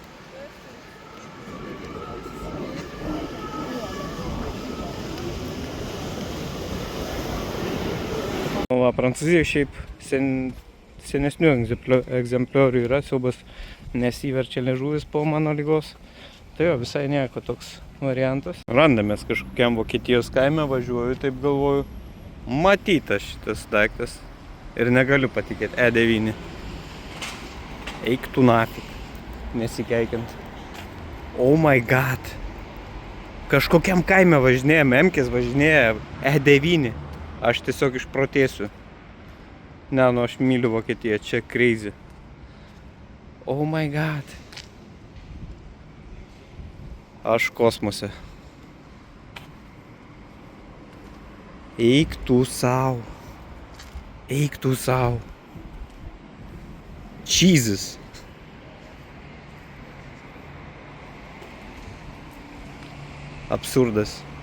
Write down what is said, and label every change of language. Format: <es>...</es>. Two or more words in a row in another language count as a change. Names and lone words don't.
<lt>Va, Prancūzijoje šiaip senesnių egzempliorių yra, siaubas nesiverčia liežuvis po mano ligos. Tai jo, visai nieko toks variantas. Randamės kažkokiam Vokietijos kaime, važiuoju, taip galvoju. Matytas šitas daiktas. Ir negaliu patikėti, E9. Eik tu nafik, nesikeikiant.</lt> <en>Oh my god.</en> <lt>Kažkokiam kaime važinėja, Memkės važinėja E9. Aš tiesiog išprotėsiu. Ne, nu aš myliu Vokietiją, čia crazy.</lt> <en>Oh my god.</en> <lt>Aš kosmose. Eik tu sau. Eik tu sau. Jesus. Absurdas.</lt>